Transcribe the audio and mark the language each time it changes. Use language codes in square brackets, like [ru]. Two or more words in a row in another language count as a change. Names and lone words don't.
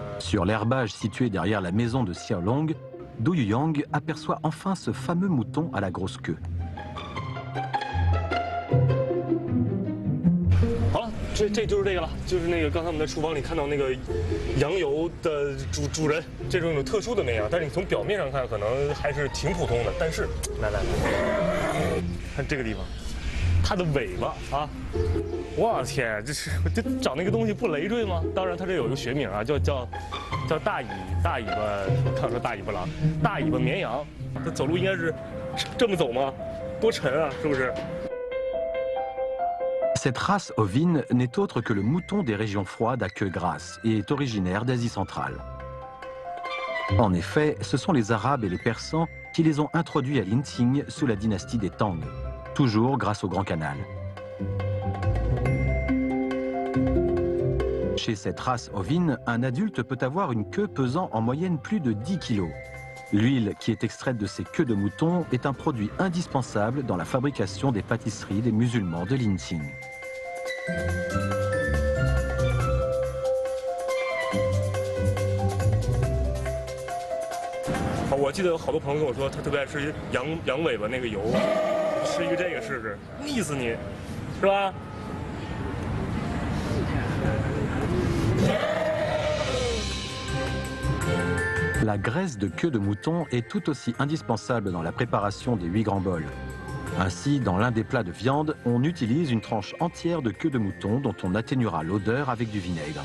[fr] Sur l'herbage situé derrière la maison de Xiaolong, Du Yuyang aperçoit enfin ce fameux mouton à la grosse queue. [zh] 好了，这就是这个了，就是那个刚才我们在厨房里看到那个羊油的主人，这种有特殊的那样，但是你从表面上看可能还是挺普通的。但是，来，看这个地方，它的尾巴啊，我天，这长那个东西不累赘吗？当然，它这有一个学名啊，叫大尾巴，看说大尾巴狼，大尾巴绵羊，它走路应该是这么走吗？多沉啊，是不是？ [fr] Cette race ovine n'est autre que le mouton des régions froides à queue grasse et est originaire d'Asie centrale. En effet, ce sont les Arabes et les Persans qui les ont introduits à l'Inqing sous la dynastie des Tang, toujours grâce au Grand Canal. Chez cette race ovine, un adulte peut avoir une queue pesant en moyenne plus de 10 kg. L'huile qui est extraite de ces queues de mouton est un produit indispensable dans la fabrication des pâtisseries des musulmans de l'Inqing. [zh] 我记得有好多朋友跟我说，他特别爱吃羊尾巴那个油，吃一个这个试试，腻死你，是吧？ [fr] La graisse de queue de mouton est tout aussi indispensable dans la préparation des 8 grands bols. Ainsi, dans l'un des plats de viande, on utilise une tranche entière de queue de mouton dont on atténuera l'odeur avec du vinaigre.